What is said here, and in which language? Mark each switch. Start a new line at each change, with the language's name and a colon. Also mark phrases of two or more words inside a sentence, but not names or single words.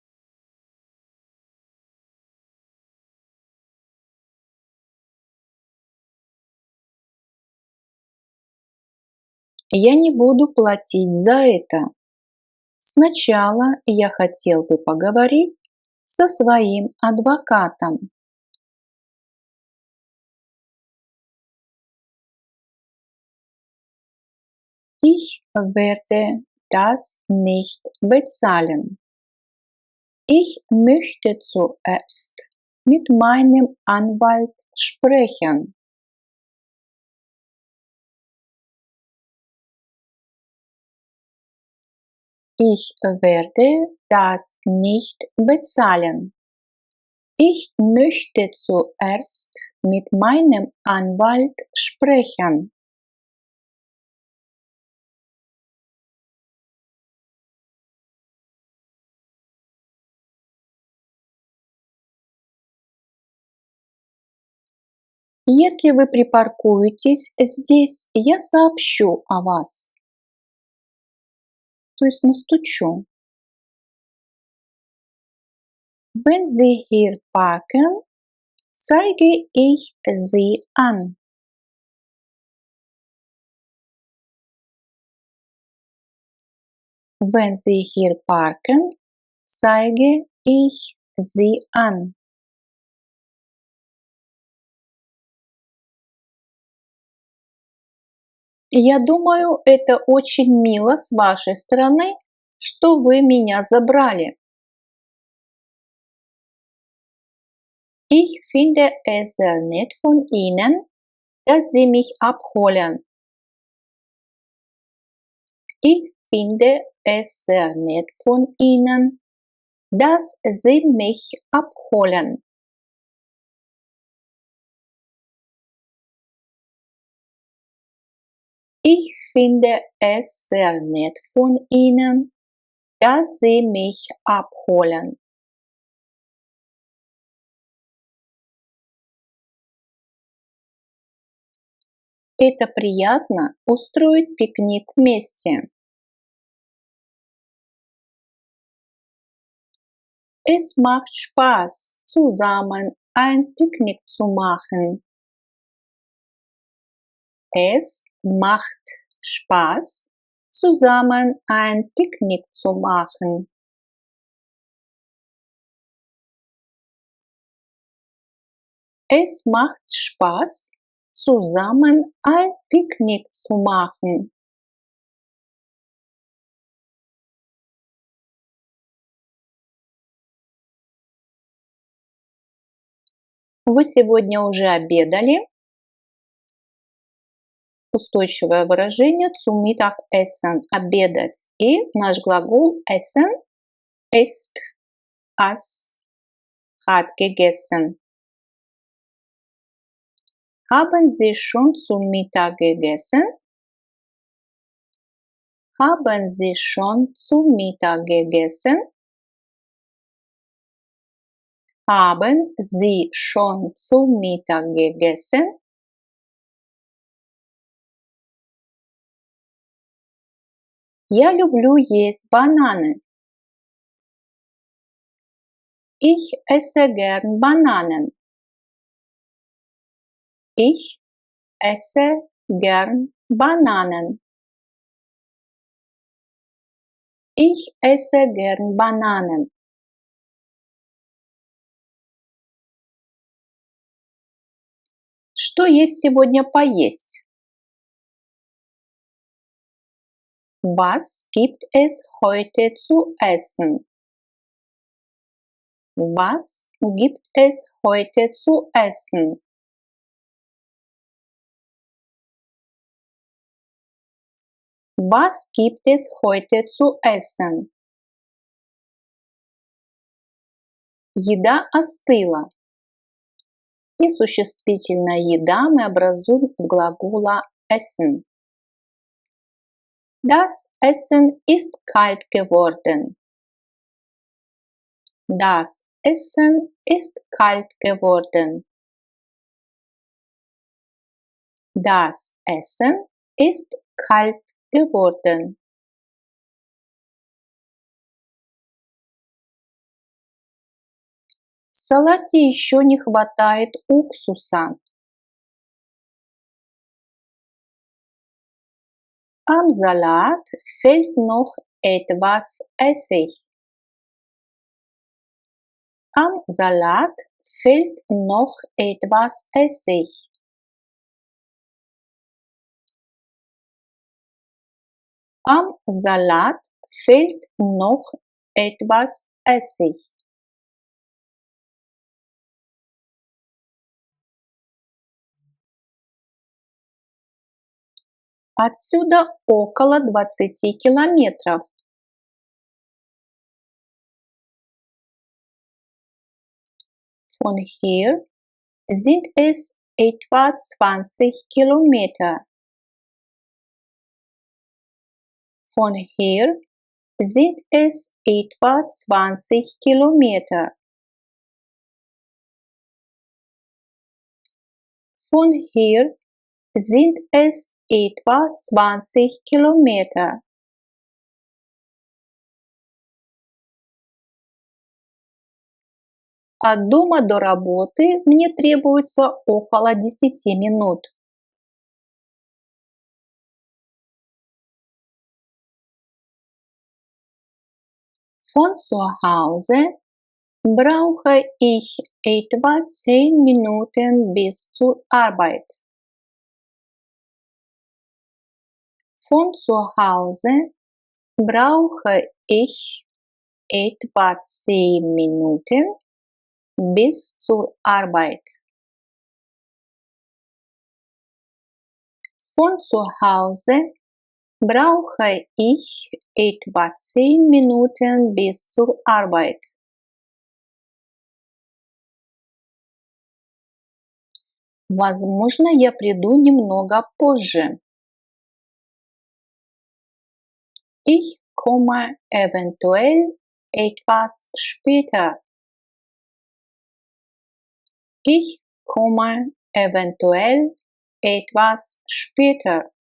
Russian: Я не буду платить за это. Сначала я хотел бы поговорить со своим адвокатом.
German: Ich werde das nicht bezahlen. Ich möchte zuerst mit meinem Anwalt sprechen. Ich werde das nicht bezahlen. Ich möchte zuerst mit meinem Anwalt sprechen.
Russian: Если вы припаркуетесь здесь, я сообщу о вас. То есть настучу.
German: Wenn Sie hier parken, zeige ich Sie an. Wenn Sie hier parken, zeige ich Sie an.
Russian: Я думаю, это очень мило с вашей стороны, что вы меня забрали.
German: Ich finde es sehr nett von Ihnen, dass Sie mich abholen. Ich finde es sehr nett von Ihnen, dass Sie mich abholen. Ich finde es sehr nett von Ihnen, dass Sie mich abholen.
Russian: Это приятно устроить пикник вместе.
German: Es macht Spaß, zusammen ein Picknick zu machen. Es macht Spaß, zusammen ein Picknick zu machen. Es macht Spaß, zusammen ein Picknick zu machen.
Russian: Вы сегодня уже обедали? Устойчивое выражение
German: zu Mittagessen –
Russian: обедать. И наш глагол
German: essen – ist, aß. hat gegessen? Haben Sie schon zu Mittag gegessen? Haben Sie schon zu Mittag gegessen? Haben Sie schon zu Mittag gegessen?
Russian: Я люблю есть бананы.
German: Ich esse gern Bananen. Ich esse gern Bananen. Ich esse gern Bananen.
Russian: Что есть сегодня поесть?
German: Was gibt es heute zu essen? Was gibt es heute zu essen? Was gibt es heute zu essen?
Russian: Еда остыла. И существительное еда мы образуем от глагола essen.
German: Das Essen ist kalt geworden. Das Essen ist kalt geworden. Das Essen ist kalt geworden.
Russian: В салате еще не хватает уксуса.
German: Am Salat fehlt noch etwas Essig. Am Salat fehlt noch etwas Essig. Am Salat fehlt noch etwas Essig.
Russian: Отсюда около 20 километров.
German: Von hier sind es etwa 20 Kilometer. Von hier sind es etwa 20 Kilometer. Von hier sind es etwa 20 Kilometer.
Russian: От дома до работы мне требуется около 10 минут.
German: Von zu Hause brauche ich etwa 10 Minuten bis zur Arbeit. Von zu Hause brauche ich etwa 10 Minuten bis zur Arbeit. Von zu Hause brauche ich etwa 10 Minuten bis zur Arbeit.
Russian: Возможно, я приду немного позже.
German: Ich komme eventuell etwas später. Ich komme eventuell etwas später.